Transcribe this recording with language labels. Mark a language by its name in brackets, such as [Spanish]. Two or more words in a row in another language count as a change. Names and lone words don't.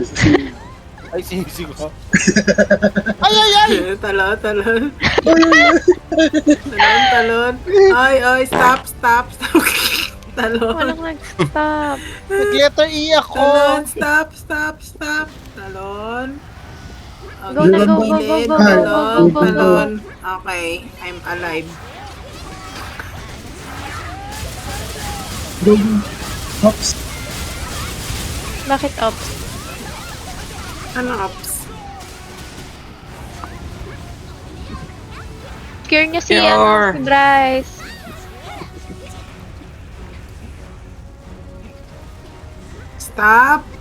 [Filipino] Ay, sinisig ko. Talon. Talon. Ay, stop. Talon. Walang nag-stop. Nag-letter E ako. Talon, stop. Talon. Go na, go. Talon. Okay, [English] I'm alive. [Filipino] Go. Hops. Bakit ops? Ano ops? Cure niya si, Cure. si Bryce. Stop.